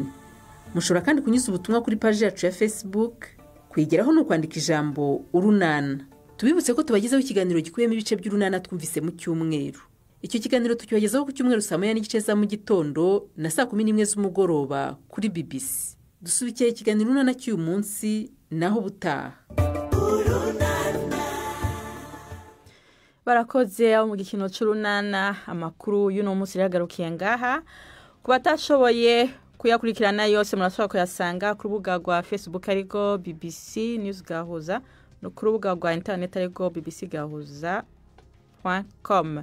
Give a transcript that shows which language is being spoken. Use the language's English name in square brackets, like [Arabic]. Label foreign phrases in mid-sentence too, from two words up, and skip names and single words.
[Kinyarwanda] Mushobora kandi kunyuza ubutumwa kuri page yacu ya Facebook. Kuyigeraho no kwandika ijambo Urunana. Tubibutse ko tubagezaho ikiganiro gikuyemo ibice by'Urunana twumvise mu cyumweru. Icyo kiganiro tukibagezaho ku cyumweru saa 9:30 za mu gitondo na saa 11 z'umugoroba kuri BBC. Dusubikiye ikiganiro Urunana cy'uyu munsi naho butaha. Barakoze abo mu gikino cy'Urunana. Amakuru y'uno munsi yagarukiye ngaha. Kubatashoboye kuyakurikirana yose murashobora kuyasanga ku rubuga rwa Facebook ariko BBC News Gahuza no ku rubuga rwa internet ariko bbcgahuza.com.